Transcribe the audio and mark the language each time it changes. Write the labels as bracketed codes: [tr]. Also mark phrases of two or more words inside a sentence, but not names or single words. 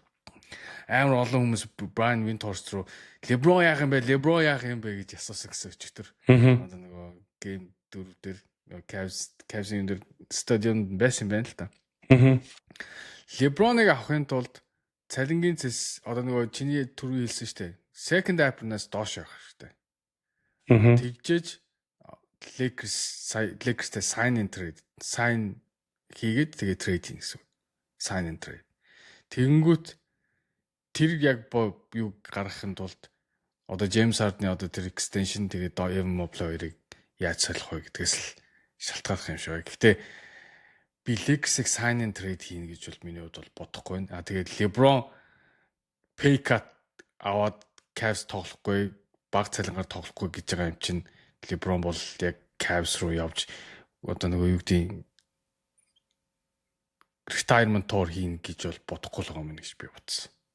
[mn] Амар олон хүмүүс Brian Windhorst руу LeBron яах юм бэ гэж асуусан гэсэн өчтөр. Одоо нөгөө гейм дөрөвдөр Cavs-ийн дээр стадионд байсан байна л та. LeBron-ыг авахын тулд цалингийн цэс одоо нөгөө чиний түрүү хэлсэн шүү дээ. [en] Second apron- [mn] аас доош явах хэрэгтэй. Тэгжээж Lakers-тэй sign хийгээд тэгээ трейд хийн гэсэн. [en] Sign and trade. [mn] Тэгэнгүүт тэр яг юу гаргахын тулд одоо James Harden-ы одоо тэр extension тэгээд Evan Mobley хоёрыг яаж солих вэ гэдгээс л шалтгаалах юм шиг байна. Гэхдээ би Lakers-ыг [en] sign and trade [mn] хийнэ гэж бол миний хувьд бол бодохгүй байна. Тэгээд LeBron [en] pay cut [mn] аваад Cavs тоглохгүй, баг цалингаар тоглохгүй гэж байгаа юм чинь LeBron бол яг Cavs руу явж одоо нөгөө юу гэдэг [en] retirement tour [mn] хийнэ гэж бол бодохгүй л байгаа юм гэж би бодсон.